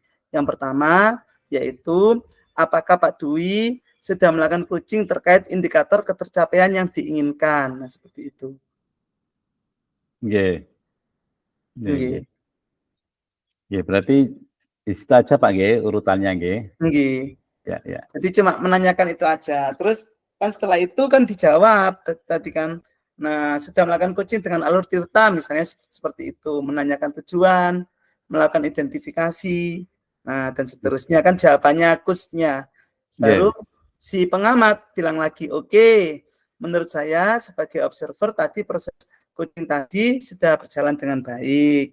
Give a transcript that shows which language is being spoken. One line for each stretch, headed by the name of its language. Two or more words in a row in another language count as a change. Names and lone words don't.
Indonesian: Yang pertama, yaitu apakah Pak Dwi sudah melakukan coaching terkait indikator ketercapaian yang diinginkan. Nah, seperti itu. Nggih. Nggih. Ya, berarti di situ aja Pak nggih urutannya nggih. Nggih. Ya, ya. Jadi cuma menanyakan itu aja. Terus kan setelah itu kan dijawab tadi kan. Nah, sudah melakukan coaching dengan alur tirta misalnya seperti itu, menanyakan tujuan, melakukan identifikasi. Nah, dan seterusnya kan jawabannya kusnya. Baru si pengamat bilang lagi, oke, menurut saya sebagai observer tadi proses coaching tadi sudah berjalan dengan baik.